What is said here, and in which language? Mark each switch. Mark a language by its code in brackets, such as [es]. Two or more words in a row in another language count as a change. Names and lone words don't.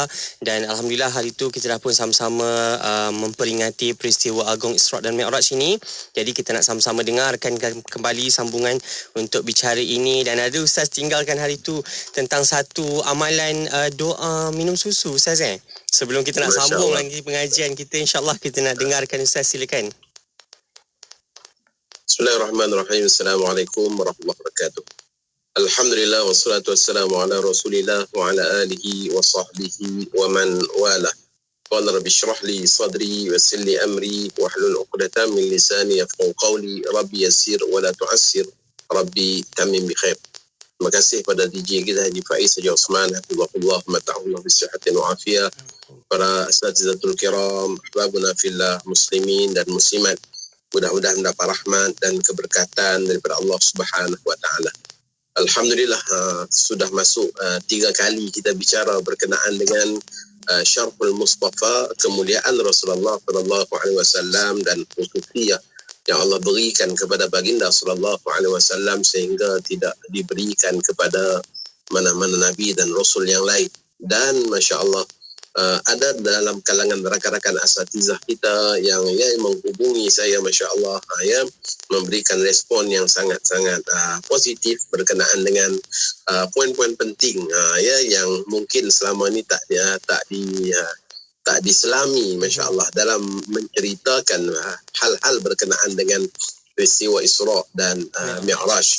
[ms] Dan Alhamdulillah hari itu kita dah pun sama-sama memperingati peristiwa agung Isra' dan Mi'raj ini. Jadi kita nak sama-sama dengarkan kembali sambungan untuk bicara ini. Dan ada Ustaz tinggalkan hari itu tentang satu amalan doa minum susu Ustaz Sebelum kita nak sambung lagi pengajian kita, insyaAllah kita nak dengarkan Ustaz, silakan. [ar] بسم الله الرحمن الرحيم. السلام عليكم ورحمة الله وبركاته. الحمد لله والصلاة والسلام على رسول الله وعلى آله وصحبه ومن والاه. قال رب اشرح لي صدري ويسر لي أمري واحلل عقدة من لساني يفقهوا قولي. رب يسر ولا تعسر. رب تمم بالخير. [ms] Terima kasih pada DJ kita Haji Faiz Haji Osman, [ar] حفظه الله، متعه الله بصحة وعافية. [ms] Para [ar] الأساتذة الكرام, أحبابنا في الله, [ms] muslimin dan muslimat, mudah-mudahan mendapat rahmat dan keberkatan daripada Allah [ar] سبحانه وتعالى. [ms] Alhamdulillah, sudah masuk 3 kali kita bicara berkenaan dengan Syarhul Mustafa, kemuliaan Rasulullah [ar] صلى الله عليه وسلم [ms] dan khususiyah yang Allah berikan kepada baginda [ar] صلى الله عليه وسلم [ms] sehingga tidak diberikan kepada mana-mana nabi dan rasul yang lain. Dan masya-Allah, ada dalam kalangan rakan-rakan asatizah kita yang menghubungi saya, [ar] ما شاء الله, [ms] memberikan respon yang sangat-sangat positif berkenaan dengan poin-poin penting yang mungkin selama ini tak diselami, [ar] ما شاء الله, [ms] dalam menceritakan hal-hal berkenaan dengan peristiwa Isra' dan Mi'raj.